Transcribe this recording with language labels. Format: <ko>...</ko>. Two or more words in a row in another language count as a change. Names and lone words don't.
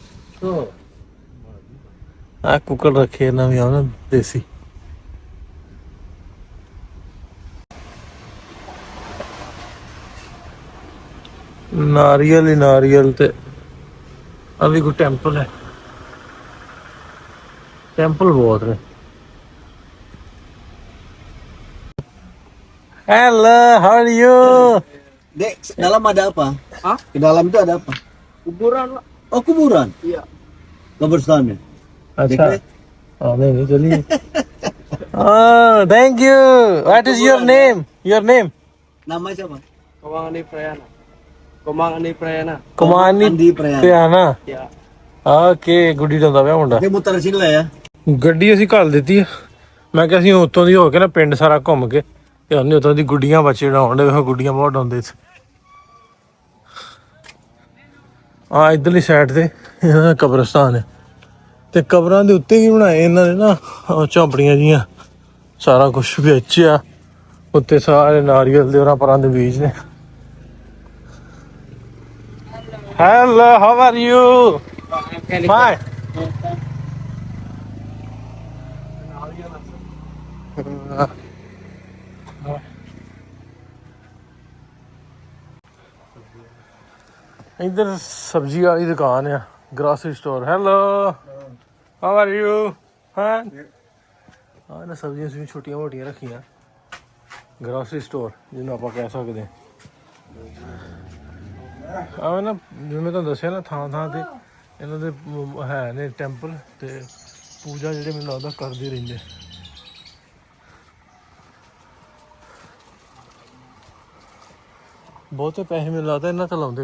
<pa>ਆ ਕੁੱਕੜ ਰੱਖੇ ਇਹਨਾਂ ਵੀ ਆ ਦੇਸੀ। ਨਾਰੀਅਲ ਹੀ ਨਾਰੀਅਲ। ਤੇ ਆ ਵੀ ਕੋਈ ਟੈਂਪਲ ਹੈ। ਟੈਂਪਲ ਬਹੁਤ ਨੇ।</pa> <en>Hello, how are you?</en> <id>Dek, dalam ada apa? Hah? Di dalam itu ada apa? Kuburan. Oh, kuburan? Iya. Kebersihannya.</id> <hi>अच्छा हाँ नहीं चलिए।</hi> <en>Oh, thank you. What is your name? Your name?</en> <id>Nama siapa? Komang Prayana. Komang Prayana. Kumani Andi Prayana. Prayana. Ya.</id> <pa>ਓਕੇ ਗੁੱਡੀ ਦਾ ਹੁੰਦਾ ਪਿਆ ਮੁੰਡਾ।</pa> <id>Dia muter sini lah ya.</id> <pa>ਗੱਡੀ ਅਸੀਂ ਘੱਲ ਦਿੱਤੀ ਆ। ਮੈਂ ਕਿਹਾ ਅਸੀਂ ਉੱਤੋਂ ਦੀ ਹੋ ਕੇ ਨਾ ਪਿੰਡ ਸਾਰਾ ਘੁੰਮ ਕੇ ਤੇ ਉਹਨੇ ਉੱਤੋਂ ਦੀ ਗੁੱਡੀਆਂ ਬੱਚੇ ਉਡਾਉਣ ਦੇ। ਵੇਖੋ ਗੁੱਡੀਆਂ ਬਹੁਤ ਉਡਾਉਂਦੇ ਇੱਥੇ। ਆ ਇਧਰਲੀ ਸਾਈਡ ਤੇ ਇਹਨਾਂ ਦਾ ਕਬਰਸਤਾਨ ਹੈ ਤੇ ਕਬਰਾਂ ਦੇ ਉੱਤੇ ਕੀ ਬਣਾਏ ਇਹਨਾਂ ਨੇ ਨਾ, ਝੌਂਪੜੀਆਂ ਜੀਆਂ, ਸਾਰਾ ਕੁਝ ਵਿੱਚ ਆ। ਉੱਤੇ ਸਾਰੇ ਨਾਰੀਅਲ ਦੇ ਉਹਨਾਂ ਪਰਾਂ ਦੇ ਬੀਜ ਨੇ।</pa> <en>Hello, how are you?</en> <pa>ਫਾਈਨ।</pa> <hi>इधर सब्जी वाली दुकान है,</hi> <en>grocery store. Hello, how are you?</en> <pa>ਹਾਂ ਨਾ ਸਬਜ਼ੀਆਂ ਸੁਬਹ ਛੋਟੀਆਂ ਮੋਟੀਆਂ ਰੱਖੀਆਂ।</pa> <en>grocery store</en> <hi>जिन्होंने आप कह सकते हैं।</hi> <pa>ਆ ਨਾ ਜਿਵੇਂ ਤੁਹਾਨੂੰ ਦੱਸਿਆ ਨਾ, ਥਾਂ ਥਾਂ ਤੇ ਇਹਨਾਂ ਦੇ ਹੈ ਨੇ ਟੈਂਪਲ ਤੇ ਪੂਜਾ ਜਿਹੜੇ ਮੈਨੂੰ ਲੱਗਦਾ ਕਰਦੇ ਰਹਿੰਦੇ। ਬਹੁਤੇ ਪੈਸੇ ਮੈਨੂੰ ਲੱਗਦਾ ਇਹਨਾਂ ਤੇ ਲਾਉਂਦੇ।</pa>